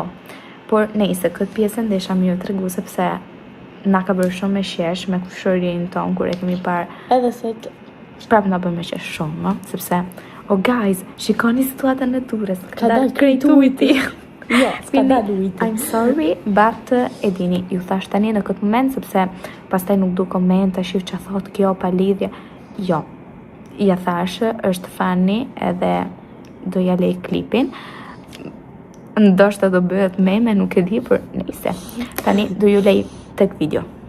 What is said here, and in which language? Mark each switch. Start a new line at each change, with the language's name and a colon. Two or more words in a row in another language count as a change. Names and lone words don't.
Albanian: Por nejse, këtë pjesën desha më ju tregu sepse na ka bërë shumë me qesh me kushërinë tonë kur e kemi parë. Edhe se prap na bën me qesh shumë, no? Sepse guys, shikoni situatën në Durrës. Ka dalë krejt ujti. Jo, s'ka dalë ujti.
English: I'm sorry,
Albanian: but e dini, ju thash tani në këtë moment sepse pastaj nuk du komente, shif që thot kjo pa lidhje. Jo. Ja thash, është fani edhe do ja lej klipin. Ndoshta do bëhet meme, nuk e di, por nejse. Tani do ju lej tek video.